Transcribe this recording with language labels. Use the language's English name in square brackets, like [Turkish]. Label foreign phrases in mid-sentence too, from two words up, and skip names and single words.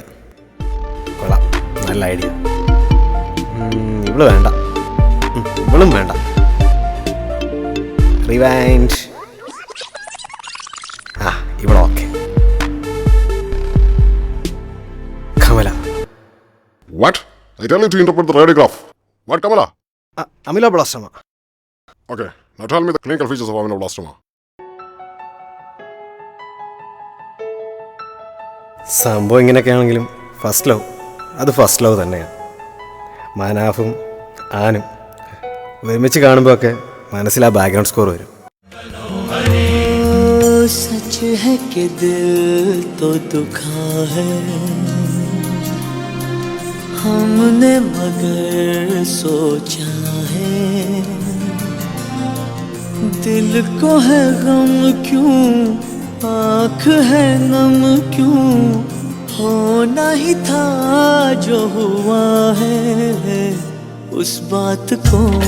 [Malayalam] കൊള്ളാം, നല്ല ഐഡിയ. ഇവള് വേണ്ട, ഇവളും വേണ്ട. റിവൈൻഡ്. ഇവളോക്കെ. കമല. [English] What? I tell you to interpret the radiograph. What, Kamala? അമിലോബ്ലാസ്റ്റമ. Okay, now tell me the clinical features of amyloblastoma. [Malayalam] സംഭവം ഇങ്ങനെയൊക്കെയാണെങ്കിലും [English] first love [Malayalam] അത് [English] first love [Malayalam] തന്നെയാണ്. മനാഫും ആനും ഒരുമിച്ച് കാണുമ്പോൾ ഒക്കെ മനസ്സിൽ ആ [English] background score [Malayalam] വരും. [Hindi] सच है कि दिल तो दुखा है हमने मगर सोचा है दिल को है गम क्यों आँख है नम क्यों होना ही था जो हुआ है उस बात को